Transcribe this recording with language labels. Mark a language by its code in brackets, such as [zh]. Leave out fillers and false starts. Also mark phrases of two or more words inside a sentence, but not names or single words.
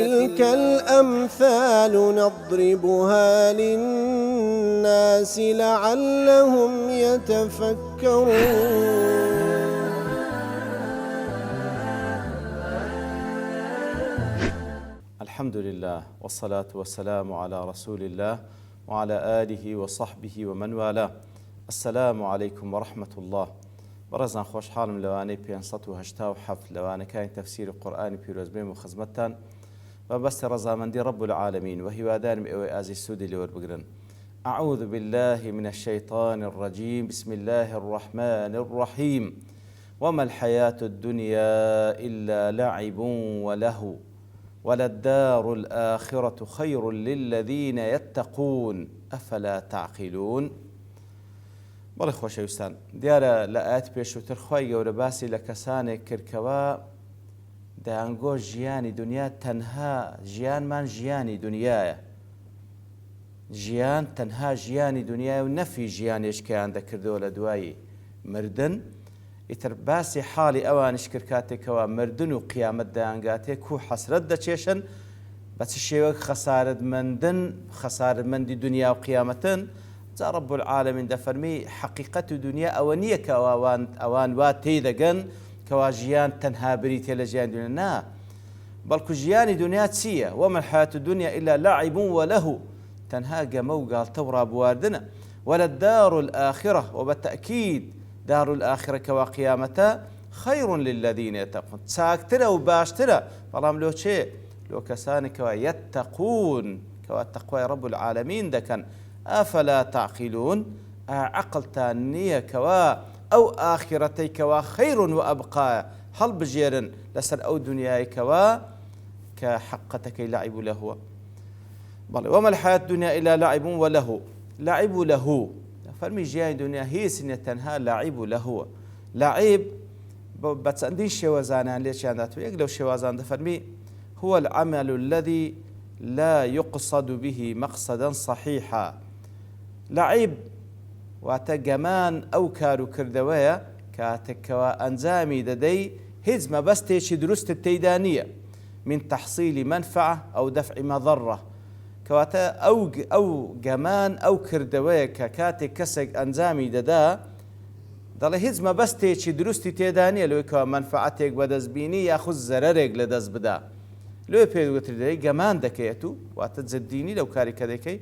[ar] وتلك الأمثال نضربها للناس لعلهم يتفكرون. الحمد لله والصلاة والسلام على رسول الله وعلى آله وصحبه ومن والاه. السلام عليكم ورحمة الله. [ckb] بەڕێزان خۆشحاڵم لەوانەی 587 لەوانەکانی تەفسیری قورئانی پیرۆزبێم و خزمەتتان بەبەستی ڕەزامەندی [ar] رب العالمین [ckb] و هیوادارم ئێوەی ئازی سوودی لێوەربگرن. [ar] أعوذ بالله من الشيطان الرجيم بسم الله الرحمن الرحيم وما الحياة الدنيا إلا لعب ولهو وللدار الآخرة خير للذين يتقون أفلا تعقلون. [ckb] بەڵێ خۆشەویستان، دیارە لە ئاەت پێشووتر خوای گەورە باسی لە کەسانێک کردکەوە دەیانگۆ ژیانی دنیا تەنها ژیانمان ژیانی دنیاە، ژیان تەنها ژیانی دنیاە و نەفی ژیانێشکیان دەکردەوە لە دوایی مردن. ئیتر باسی حاڵی ئەوانش کرد کاتێکەوە مردن و قیامەت دەیانگاتێک و حەسرەت دەچێشن بە چ شێوەیەک خەسارەتمەندی دنیا و قیامەتن. جا [ar] رب العالمین [ckb] دەفەرمی حەقیقەت و دنیا ئەوە نییە کە ئەوان وا تێدەگەن کەوا ژیان تەنها بریتێ لە ژیان دنیا، نا، بەڵکو ژیانی دنیا چییە؟ [ar] وما الحیاة الدنیا إلا لعب ولهو، [ckb] تەنها گەمە و گاڵتە و ڕابواردنە. [ar] وللدار الآخرة، وبالتأكيد دار الآخرة [ckb] کەوا قیامەتە [ar] خير للذين يتقون، [ckb] چاکترە و باشترە، بەڵام لۆ چێ؟ لۆ کەسانێکەوە يتقون کەوا تەقوای [ar] رب العالمین [ckb] دەکەن. [ar] ئەفەلا تعقیلون، [ckb] عەقڵتان نییە کەوا ئەو ئاخرەتەی کەوا خەیر و ئەبقایە هەڵبژێرن لەسەر ئەو دنیای کەوا کە حەقەتەکەی لەعیب و لەهوە. بەڵێ [ar] وما الحیاة الدنیا إلا لعب ولهو، [ckb] لعب و لەهو فەرمی ژیانی دنیا هیچ نییە تەنها لعیب و لەهوە. لعیب بە چەندین شێوەزانیان لێکیان داتوە. یەک لەو شێوازان دەفەرمی [ar] هو العمل الذي لا يقصد به مقصدا صحيحا. [ckb] لعیب واتە گەمان ئەو کار و کردەوەیە کاتێکەوە ئەنجامی دەدەی هیچ مەبەستێکی دروستت تێیدا نییە، من تحصیلی منفعة ئەو دەفعی مەضەڕە، کەواتە ئەو گەمان ئەو کردەوەیە کە کاتێک کەسێک ئەنجامی دەدا دەڵێ هیچ مەبەستێکی دروستی تێدا نییە لەوەی کەوە منفعەتێک بەدەستبینی یاخود زەرەرێک لەدەست بدا، لێ پێوتر دەی گەمان دەکەیت و واتە جددینی لەو کاری کە دەکەی.